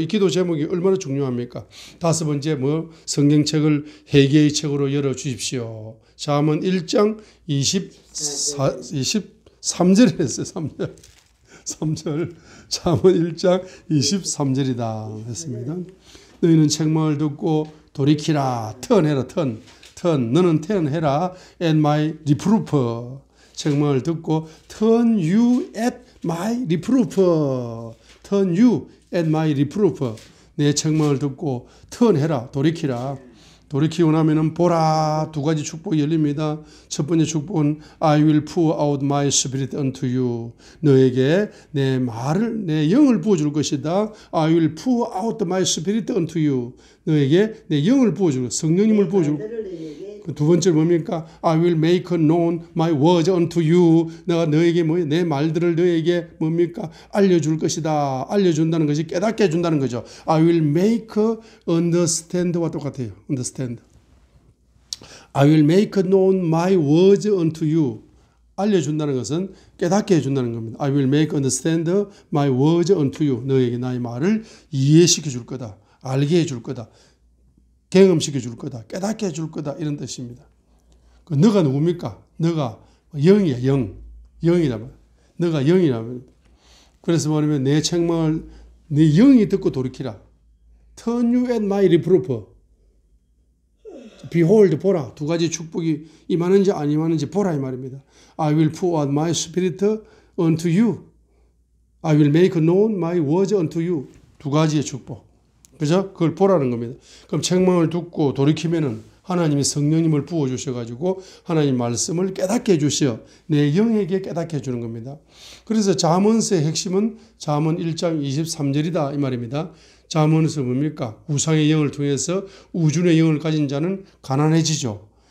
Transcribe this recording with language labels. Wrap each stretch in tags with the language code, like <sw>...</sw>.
<ko>이 기도 제목이 얼마나 중요합니까? 다섯 번째, 성경책을 회개의 책으로 열어주십시오. 잠언 1장 23절에 했어요. 3절. 잠언 1장 23절이다. 했습니다. 너희는 책망을 듣고 돌이키라. 턴해라. 턴. 너는 턴해라.</ko> <en>At my reproof.</en> <ko>책망을 듣고</ko> <en>turn you at my reproof. turn you at my reproof.</en> <ko>내 책망을 듣고 턴해라. 돌이키라. 돌이키고 나면은 보라, 두 가지 축복이 열립니다. 첫 번째 축복은</ko> <en>I will pour out my spirit unto you.</en> <ko>너에게 내 영을 부어줄 것이다.</ko> <en>I will pour out my spirit unto you.</en> <ko>너에게 내 영을 부어줄, 성령님을 부어줄. 두 번째 뭡니까?</ko> <en>I will make known my words unto you.</en> <ko>내가 너에게 내 말들을 너에게 뭡니까? 알려줄 것이다. 알려준다는 것이 깨닫게 해준다는 거죠.</ko> <en>I will make understand</en> <ko>와 똑같아요.</ko> <en>understand. I will make known my words unto you.</en> <ko>알려준다는 것은 깨닫게 해준다는 겁니다.</ko> <en>I will make understand my words unto you.</en> <ko>너에게 나의 말을 이해시켜 줄 거다. 알게 해줄 거다. 경험시켜 줄 거다. 깨닫게 해줄 거다. 이런 뜻입니다. 그 너가 누굽니까? 너가 영이야. 영이란 말이야. 너가 영이란 말이야. 그래서 말하면 내 책망을 내 영이 듣고 돌이키라.</ko> <en>Turn you at my reproof. Behold,</en> <ko>보라. 두 가지 축복이 임하는지 안 임하는지 보라 이 말입니다.</ko> <en>I will pour out my spirit unto you. I will make known my words unto you.</en> <ko>두 가지의 축복. 그죠? 그걸 보라는 겁니다. 그럼 책망을 듣고 돌이키면은 하나님이 성령님을 부어주셔가지고 하나님 말씀을 깨닫게 해주셔. 내 영에게 깨닫게 해주는 겁니다. 그래서 잠언서의 핵심은 잠언 1장 23절이다 이 말입니다. 잠언에서 뭡니까? 우상의 영을 통해서 우준의 영을 가진 자는 가난해지죠.</ko>